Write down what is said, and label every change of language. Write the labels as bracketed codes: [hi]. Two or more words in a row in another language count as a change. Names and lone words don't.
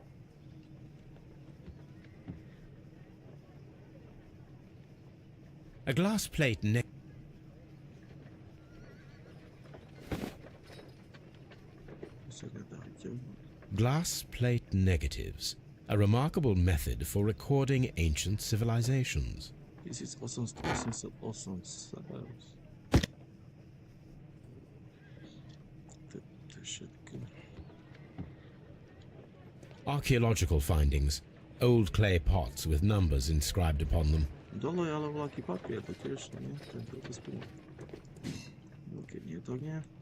[en] A glass plate Glass plate negatives, a remarkable method for recording ancient civilizations. This is awesome. Archaeological findings, old clay pots with numbers inscribed upon them. [sk] Dole je ale vlaký papier, to tiež nie? To je to spolu. Keď nie, to nie.